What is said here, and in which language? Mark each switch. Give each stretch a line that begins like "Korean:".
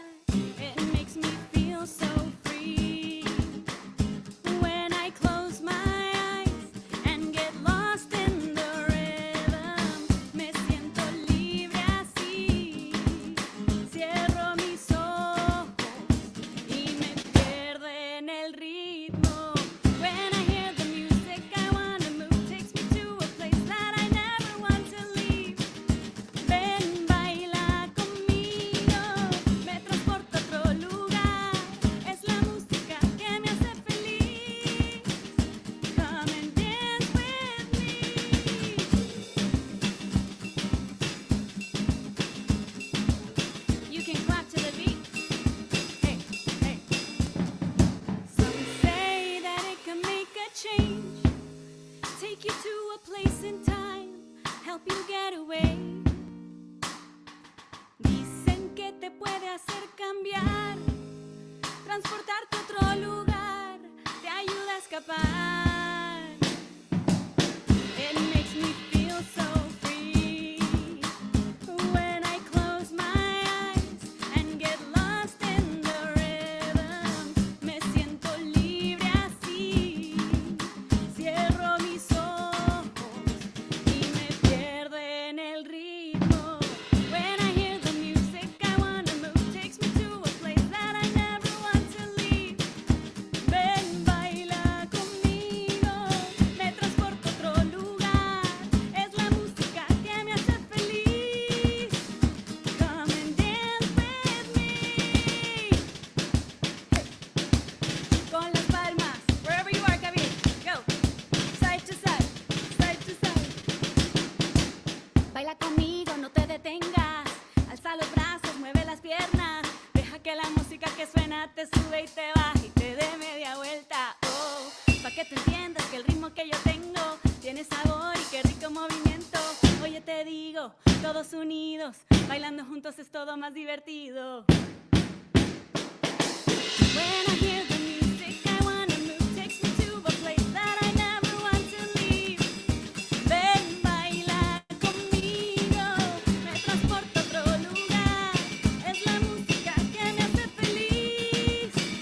English: It makes me feel so free when I close my eyes and get lost in the rhythm.
Spanish: Me siento libre así, cierro mis ojos y me pierdo en el ritmo.
English: When I hear the music I wanna move, takes me to a place that I never want to leave.
Spanish: Ven, baila conmigo, me transporta a otro lugar. Es la música que me hace feliz.
English: Come and dance with me. You can clap to the beat. Hey, hey. Some say that it can make a change, take you to a place in time, help you get away.
Spanish: Dicen que te puede hacer cambiar, transportarte a otro lugar, te ayuda a escapar.
English: It makes me feel so free when I close my eyes and get lost in the rhythm.
Spanish: Me siento libre así, cierro mis ojos y me pierdo en el ritmo.
English: When I hear the music I wanna move, takes me to a place that I never want to leave.
Spanish: Ven, baila conmigo, me transporto a otro lugar. Es la música que me hace feliz.
English: Come and dance with me.
Spanish: Con las palmas,
English: wherever you are, Kabir. Go. Side to side, side to side.
Spanish: Baila conmigo, no te detengas. Alza los brazos, mueve las piernas. Deja que la música que suena te sube y te baja y te dé media vuelta. Oh, pa' que te entiendas que el ritmo que yo tengo tiene sabor y qué rico movimiento. Oye, te digo, todos unidos, bailando juntos es todo más divertido.
English: When I hear the music I wanna move, takes me to a place that I never want to leave.
Spanish: Ven, baila conmigo, me transporta a otro lugar. Es la música que me hace feliz.